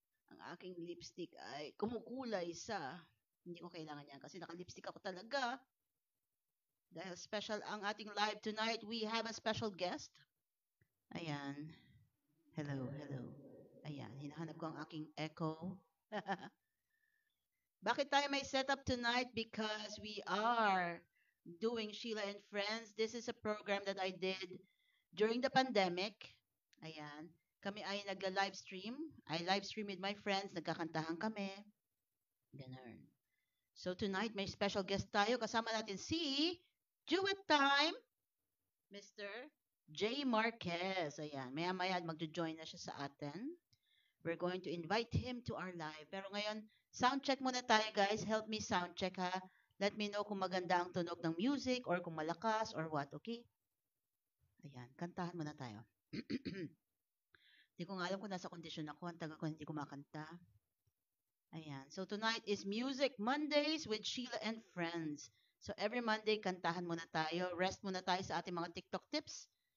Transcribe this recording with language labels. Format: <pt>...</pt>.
<tl>Ang aking lipstick ay kumukulay sa, hindi ko kailangan yan kasi naka-lipstick ako talaga. Dahil special ang ating live tonight,</tl> <en>we have a special guest. Ayan. Hello, hello.</en> <tl>Ayan, hinahanap ko ang aking echo. Bakit tayo may setup tonight?</tl> <en>Because we are doing Sheila and Friends. This is a program that I did during the pandemic. Ayan.</en> <tl>Kami ay nagla-live stream.</tl> <en>I live stream with my friends.</en> <tl>Nagkakantahan kami. Ganun. So tonight may special guest tayo. Kasama natin si Duet Time, Mr. J. Marquez. Ayan. Maya-maya magjo-join na siya sa atin.</tl> <en>We're going to invite him to our live.</en> <tl>Pero ngayon, sound check muna tayo, guys.</tl> <en>Help me sound check,</en> <tl>ha.</tl> <en>Let me know</en> <tl>kung maganda ang tunog ng</tl> <en>music or</en> <tl>kung malakas</tl> <en>or what, okay?</en> <tl>Ayan, kantahan muna tayo. Hindi ko nga alam kung nasa kondisyon ako. Ang tagal ko hindi kumakanta. Ayan.</tl> <en>So tonight is Music Mondays with Sheila and Friends.</en> <tl>So every Monday, kantahan muna tayo. Rest muna tayo sa ating mga TikTok tips.</tl>